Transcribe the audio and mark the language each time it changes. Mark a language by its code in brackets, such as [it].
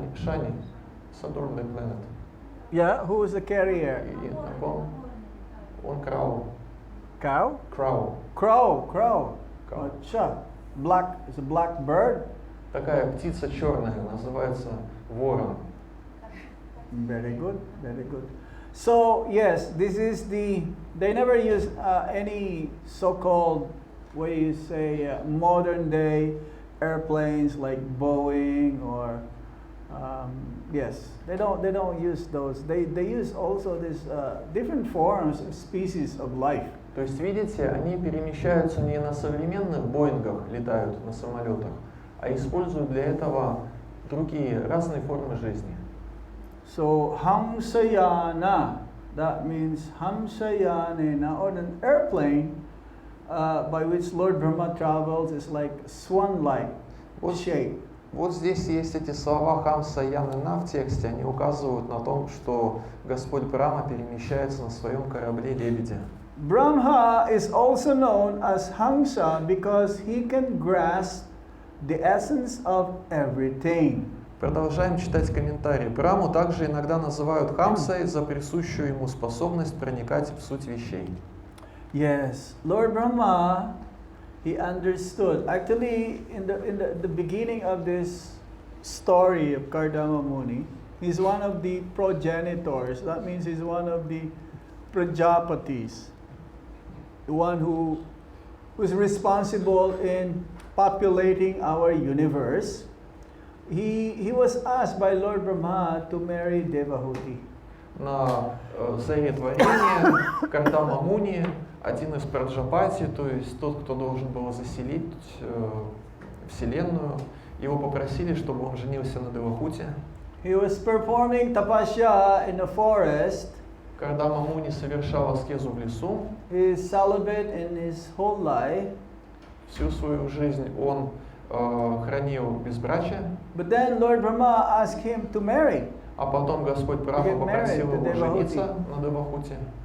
[en] Шани. Saturn the planet. Yeah, who is the carrier? [ru] И он крау. [en] Cow? Крау. Crow. Cow. Acha. Black is a black bird. [ru] Такая птица черная, называется ворон. [en] Very good, very good. So yes, this is they never use any so-called, what do you say, modern day airplanes like Boeing or yes, they don't use those. They use also this different forms of species of life. [ru] То есть, видите, они перемещаются не на современных Боингах, летают на самолетах, а используют для этого другие, разные формы жизни. [en] So Hamsayana, that means Hamsayanena, on an airplane by which Lord Brahma travels, is like swan-like shape. [ru] Вот здесь есть эти слова Хамса Янына в тексте, они указывают на том, что Господь Брахма перемещается на своем корабле лебедя. [en] Brahma is also known as Hamsa because he can grasp the essence of everything. [ru] Продолжаем читать комментарии. Браму также иногда называют Хамсой за присущую ему способность проникать в суть вещей. [en] Yes, Lord Brahma, he understood. Actually, in the beginning of this story of Kardama Muni, he's one of the progenitors. That means he's one of the Prajapatis, the one who's responsible in populating our universe. He was asked by Lord Brahma to marry Devahuti. [ru] На заре творения Кардама Муни, один из Праджапати, то есть тот, кто должен был заселить Вселенную, его попросили, чтобы он женился на Девахуте. [en] He was performing tapasya in the forest. [ru] Кардама Муни совершал аскезу в лесу. [en] He is celibate in his whole life. [ru] Всю свою жизнь он хранил безбрачие. [en] But then Lord Brahma asked him to marry. [ru] А потом Господь Брахма попросил его жениться на Девахуте.